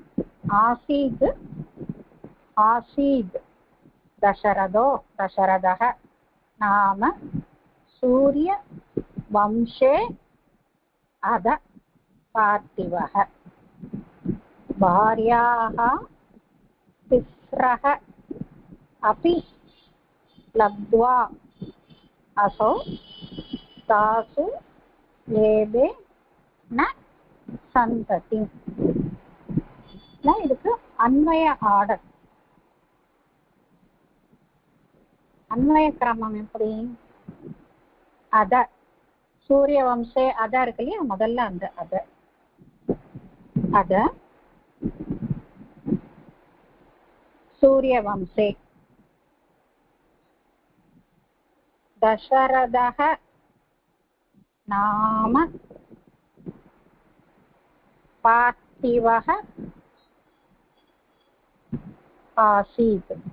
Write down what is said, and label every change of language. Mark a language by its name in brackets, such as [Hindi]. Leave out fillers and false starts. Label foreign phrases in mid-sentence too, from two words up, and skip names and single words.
[Sanskrit] आसीत् आसीत् दशरथः नाम सूर्य वंशे अथ पार्थिवः भार्याः तिस्रः अपि लब्ध्वा असौ तासु लेबे न सन्तति. [Tamil] இதுக்கு அன்வய ஆர்டர், அன்வய கிரமம் எப்படி? [Sanskrit] अथ सूर्य वंशे अथ [Tamil] இருக்கு இல்லையா, முதல்ல அந்த [Sanskrit] अथ सूर्य वंशे दशरथः नाम पार्थिवः आसीत्.